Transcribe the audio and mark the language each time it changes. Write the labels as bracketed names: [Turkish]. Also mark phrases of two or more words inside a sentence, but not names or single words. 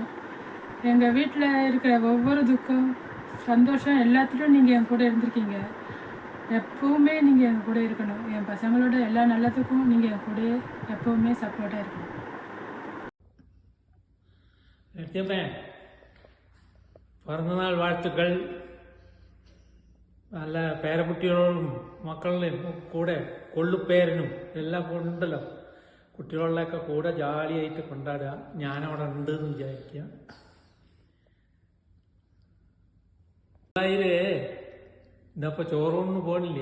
[Tamil] எங்கள் வீட்டில் இருக்கிற ஒவ்வொரு துக்கம், சந்தோஷம் எல்லாத்துலேயும் நீங்கள் என் கூட இருந்திருக்கீங்க. எப்போவுமே நீங்கள் என் கூட இருக்கணும். என் பசங்களோட எல்லா நல்லதுக்கும் நீங்கள் என் கூட எப்போவுமே சப்போர்ட்டாக இருக்கணும். பிறந்தநாள் வாழ்த்துக்கள். [Malayalam] നല്ല പേരക്കുട്ടികളോടും മക്കളിലും കൂടെ കൊള്ളുപേരനും എല്ലാം ഉണ്ടല്ലോ, കുട്ടികളിലൊക്കെ കൂടെ ജാലിയായിട്ട് കൊണ്ടാടുക. ഞാനവിടെ ഉണ്ട് എന്ന് വിചാരിക്കുക. ഗുരുവായൂര് ഇതപ്പോൾ ചോറൊന്നും പോകണില്ലേ?